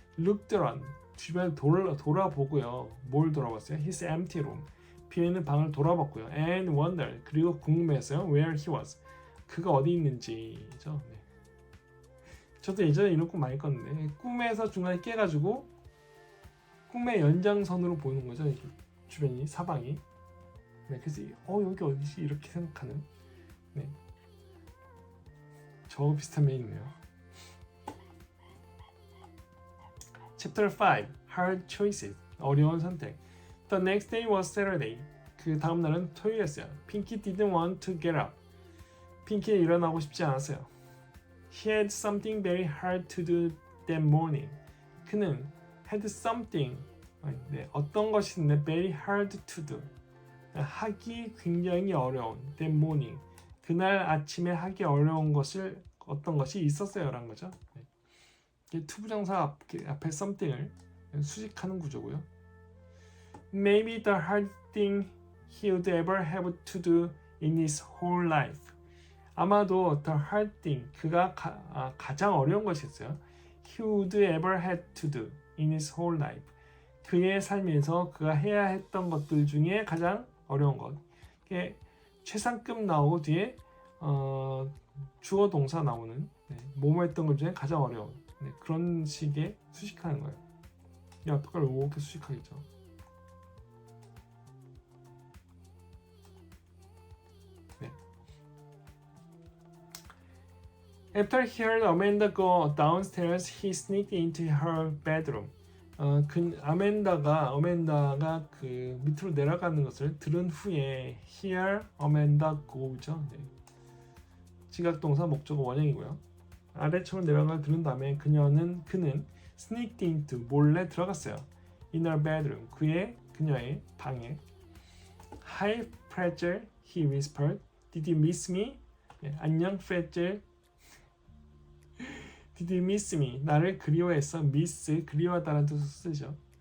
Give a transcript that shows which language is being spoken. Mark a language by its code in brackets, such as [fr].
[en] Looked around. [ko] 주변을 돌아보고요. 뭘 돌아봤어요? [en] His empty room. [ko] 비어있는 방을 돌아봤고요. [en] And wondered. [ko] 그리고 궁금했어요. [en] Where he was. [ko] 그가 어디 있는지죠. 네. 저도 예전에 이런 꿈 많이 꿨는데 꿈에서 중간에 깨가지고 꿈의 연장선으로 보이는 거죠. 이렇게 주변이 사방이. 네, 그래서 여기 어디지 이렇게 생각하는. 네. 저 비슷한 면이 있네요. [en] Chapter 5. Hard choices. [ko] 어려운 선택. [en] The next day was Saturday. [ko] 그 다음 날은 토요일이었어요. [en] Pinky didn't want to get up. [ko] 핑키는 일어나고 싶지 않았어요. [en] He had something very hard to do that morning. [ko] 그는 [en] had something, [ko] 어떤 것이 있는데 [en] very hard to do. [ko] 하기 굉장히 어려운 [en] that morning. [ko] 그날 아침에 하기 어려운 어떤 것이 있었어요라는 거죠. 투부정사 앞에 something을 수식하는 구조고요. [en] Maybe the hard thing he would ever have to do in his whole life. [ko] 아마도 [en] the hard thing, [ko] 그가 가장 어려운 것이었어요. [en] He would ever have to do in his whole life. [ko] 그의 삶에서 그가 해야 했던 것들 중에 가장 어려운 것. 최상급 나오고 뒤에 주어 동사 나오는 뭐뭐 했던 것 중에 가장 어려운 그런 식의 수식하는 거예요. 어떡할 이렇게 수식하겠죠. [en] After he heard Amanda go downstairs, he sneaked into her bedroom. [ko] 아멘다가 그 밑으로 내려가는 것을 들은 후에 [en] hear Amanda go [ko] 죠. 네. 지각동사 목적어 원형이고요. 아래쪽으로 내려가 들은 다음에 그는 [en] sneaked into [ko] 몰래 들어갔어요. [en] In her bedroom. [ko] 그녀의 방에. [en] Hi, Fragile, he whispered. Did you miss me? [ko] 네, 안녕, Fragile. [en] Did you miss me? [ko] 나를 그리워했어. miss, 그리워하다라는 뜻을 쓰죠.